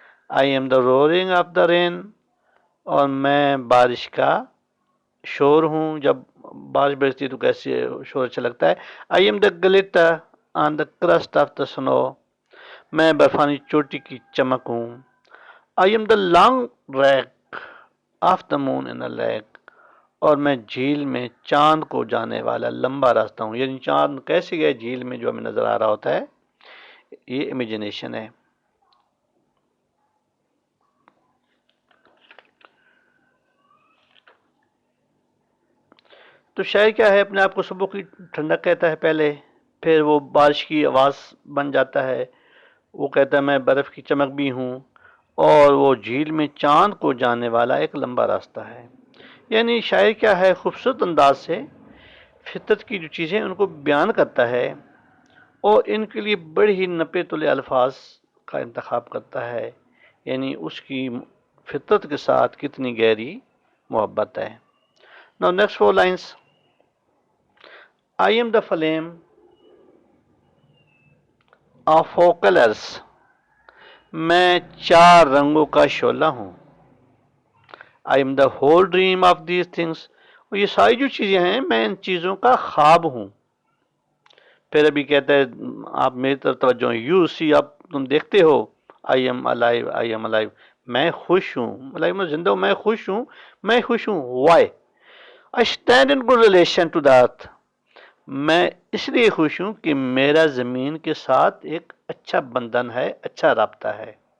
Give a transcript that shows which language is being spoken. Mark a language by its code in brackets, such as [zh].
[en] I am the roaring of the rain. [ur] اور میں بارش کا شور ہوں. جب بارش برستی ہے تو کیسے شور اچھا لگتا ہے. [en] I am the glitter on the crust of the snow. [ur] میں برفانی چوٹی کی چمک ہوں. [en] I am the long track of the moon in the lake. [ur] اور میں جھیل میں چاند کو جانے والا لمبا راستہ ہوں. یعنی چاند کیسے گئے جھیل میں جو ہمیں نظر آ رہا ہوتا ہے، یہ امیجنیشن ہے. تو شاعر کیا ہے، اپنے آپ کو صبح کی ٹھنڈک کہتا ہے پہلے، پھر وہ بارش کی آواز بن جاتا ہے، وہ کہتا ہے میں برف کی چمک بھی ہوں، اور وہ جھیل میں چاند کو جانے والا ایک لمبا راستہ ہے. یعنی شاعر کیا ہے، خوبصورت انداز سے فطرت کی جو چیزیں ان کو بیان کرتا ہے، اور ان کے لیے بڑی ہی نپے تلے الفاظ کا انتخاب کرتا ہے. یعنی اس کی فطرت کے ساتھ کتنی گہری محبت ہے. [en] Now next four lines. I am the flame of four colors. [ur] میں چار رنگوں کا شعلہ ہوں. [en] I am the whole dream of these things. [ur] اور یہ ساری جو چیزیں ہیں، میں ان چیزوں کا خواب ہوں. پھر ابھی کہتا ہے آپ میری طرف توجہ، [en] you see, [ur] آپ تم دیکھتے ہو، [en] I am alive, I am alive, [ur] میں خوش ہوں، مطلب میں زندہ ہوں، میں خوش ہوں، میں خوش ہوں. [en] Why? I stand in good relation to the earth. [ur] میں اس لیے خوش ہوں کہ میرا زمین کے ساتھ ایک اچھا بندھن ہے، اچھا رابطہ ہے.